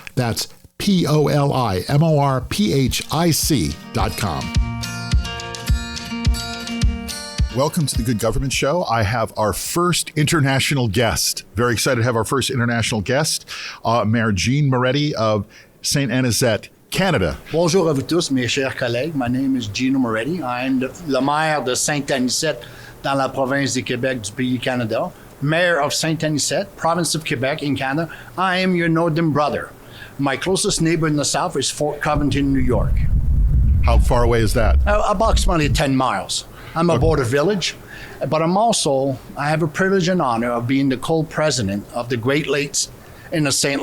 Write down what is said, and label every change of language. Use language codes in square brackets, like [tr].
[en] That's polymorphic.com. Welcome to the Good Government Show. I have our first international guest. Very excited to have our first international guest, Mayor Gino Moretti of Saint Anicet, Canada. [fr] Bonjour à vous tous, mes chers collègues. [en] My name is Gino Moretti. I'm [fr] le maire de Saint Anicet dans la province du Québec du pays Canada. [en] Mayor of Saint Anicet, province of Quebec in Canada. I am your northern brother. My closest neighbor in the south is Fort Covington, New York. How far away is that? Approximately 10 miles. I'm a border village, but I have a privilege and honor of being the co-president of the Great Lakes in the St.